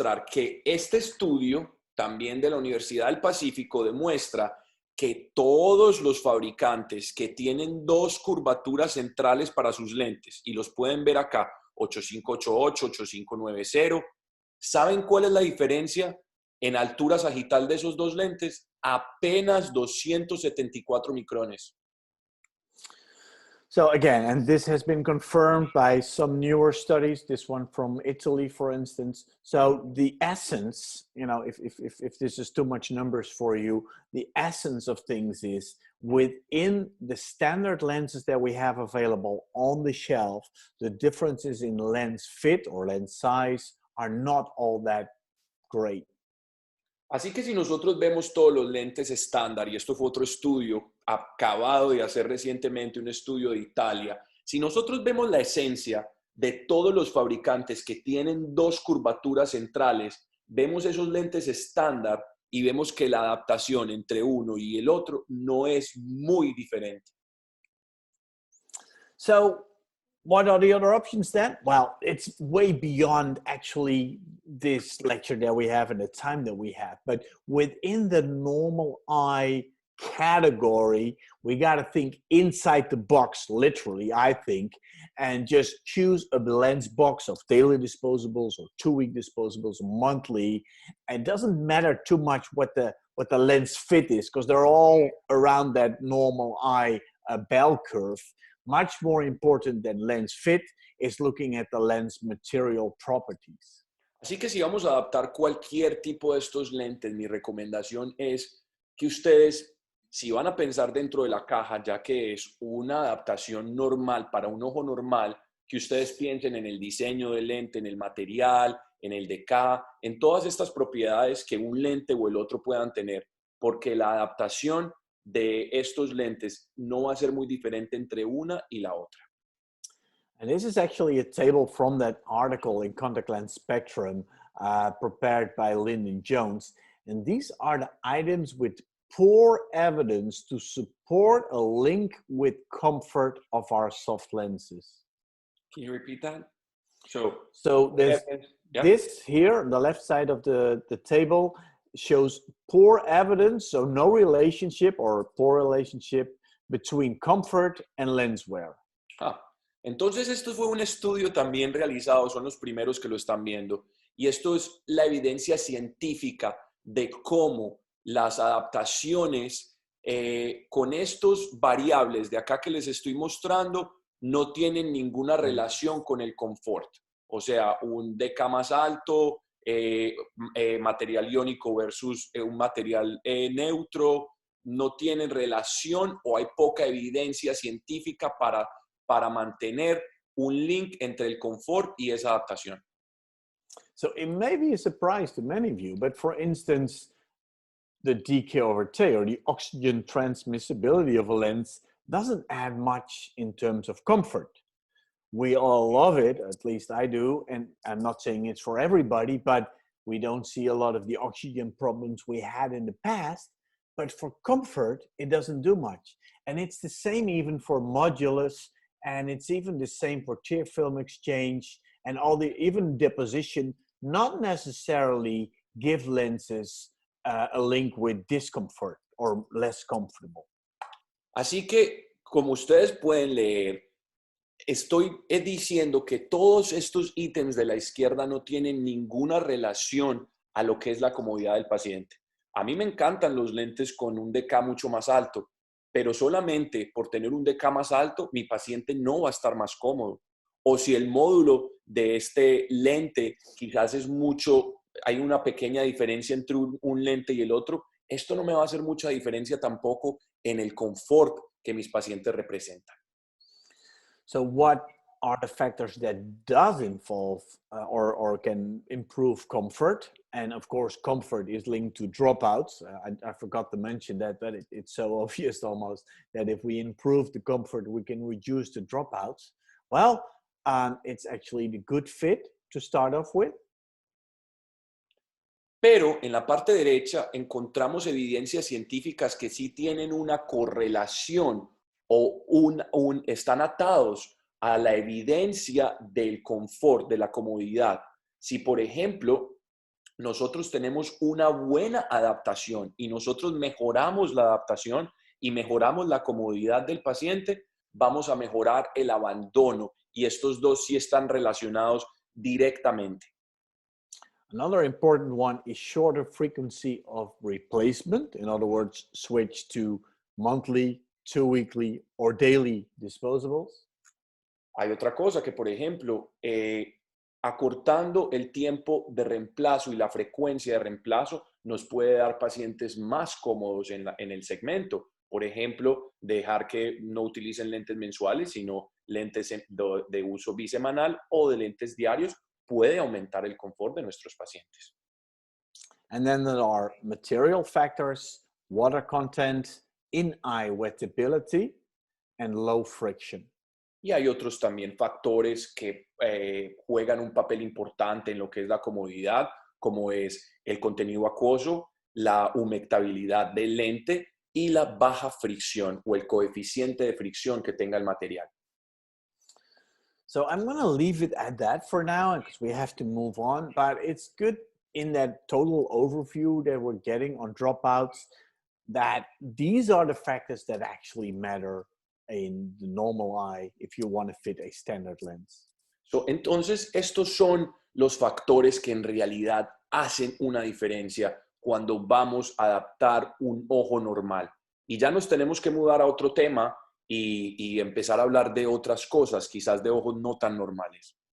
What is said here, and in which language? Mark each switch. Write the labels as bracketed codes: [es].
[es] Que este estudio, también de la Universidad del Pacífico, demuestra que todos los fabricantes que tienen dos curvaturas centrales para sus lentes, y los pueden ver acá, 8588, 8590, ¿saben cuál es la diferencia en altura sagital de esos dos lentes? Apenas 274 micrones. [en] So again, and this has been confirmed by some newer studies, this one from Italy, for instance. So the essence, you know, if this is too much numbers for you, the essence of things is within the standard lenses that we have available on the shelf, the differences in lens fit or lens size are not all that great. [es] Así que si nosotros vemos todos los lentes estándar, y esto fue otro estudio acabado de hacer recientemente, un estudio de Italia, si nosotros vemos la esencia de todos los fabricantes que tienen dos curvaturas centrales, vemos esos lentes estándar y vemos que la adaptación entre uno y el otro no es muy diferente. [en] So, what are the other options then? Well, it's way beyond actually this lecture that we have and the time that we have. But within the normal eye category, we got to think inside the box, literally, I think, and just choose a lens box of daily disposables or 2-week disposables, monthly. It doesn't matter too much what the lens fit is, because they're all around that normal eye bell curve. Much more important than lens fit is looking at the lens material properties. [es] Así que si vamos a adaptar cualquier tipo de estos lentes, mi recomendación es que ustedes, si van a pensar dentro de la caja, ya que es una adaptación normal para un ojo normal, que ustedes piensen en el diseño del lente, en el material, en el decá, en todas estas propiedades que un lente o el otro puedan tener, porque la adaptación de estos lentes no va a ser muy diferente entre una y la otra. [en] And this is actually a table from that article in Contact Lens Spectrum prepared by Lyndon Jones. And these are the items with poor evidence to support a link with comfort of our soft lenses. Can you repeat that? So there's this here on the left side of the table shows poor evidence, so no relationship or poor relationship between comfort and lens wear. [es] Entonces esto fue un estudio también realizado, son los primeros que lo están viendo, y esto es la evidencia científica de cómo las adaptaciones con estos variables de acá que les estoy mostrando no tienen ninguna relación con el confort. O sea, un DK más alto, material iónico versus un material neutro, no tienen relación o hay poca evidencia científica para mantener un link entre el confort y esa adaptación. [en] So it may be a surprise to many of you, but for instance, the DK over T, or the oxygen transmissibility of a lens, doesn't add much in terms of comfort. We all love it, at least I do, and I'm not saying it's for everybody, but we don't see a lot of the oxygen problems we had in the past. But for comfort, it doesn't do much. And it's the same even for modulus, and it's even the same for tear film exchange, and all the even deposition not necessarily give lenses a link with discomfort or less comfortable. [es] Así que, como ustedes pueden leer, estoy diciendo que todos estos ítems de la izquierda no tienen ninguna relación a lo que es la comodidad del paciente. A mí me encantan los lentes con un DK mucho más alto, pero solamente por tener un DK más alto, mi paciente no va a estar más cómodo. O si el módulo de este lente quizás es mucho, hay una pequeña diferencia entre un lente y el otro, esto no me va a hacer mucha diferencia tampoco en el confort que mis pacientes representan. [en] So what are the factors that does involve or can improve comfort? And of course, comfort is linked to dropouts. I forgot to mention that, but it's so obvious almost that if we improve the comfort, we can reduce the dropouts. Well, it's actually the good fit to start off with. [es] Pero en la parte derecha encontramos evidencias científicas que sí tienen una correlación o están atados a la evidencia del confort, de la comodidad. Si, por ejemplo, nosotros tenemos una buena adaptación y nosotros mejoramos la adaptación y mejoramos la comodidad del paciente, vamos a mejorar el abandono, y estos dos sí están relacionados directamente. [en] Another important one is shorter frequency of replacement. In other words, switch to monthly, 2-weekly, or daily disposables. [es] Hay otra cosa que, por ejemplo, acortando el tiempo de reemplazo y la frecuencia de reemplazo nos puede dar pacientes más cómodos en el segmento. Por ejemplo, dejar que no utilicen lentes mensuales, sino lentes de uso bisemanal o de lentes diarios, puede aumentar el confort de nuestros pacientes. [en] And then there are material factors, water content, in-eye wettability, and low friction. [es] Y hay otros también factores que juegan un papel importante en lo que es la comodidad, como es el contenido acuoso, la humectabilidad del lente y la baja fricción o el coeficiente de fricción que tenga el material. [en] So I'm going to leave it at that for now because we have to move on. But it's good in that total overview that we're getting on dropouts that these are the factors that actually matter in the normal eye if you want to fit a standard lens. [es] Entonces, estos son los factores que en realidad hacen una diferencia cuando vamos a adaptar un ojo normal. Y ya nos tenemos que mudar a otro tema y empezar a hablar de otras cosas, quizás de ojos no tan normales.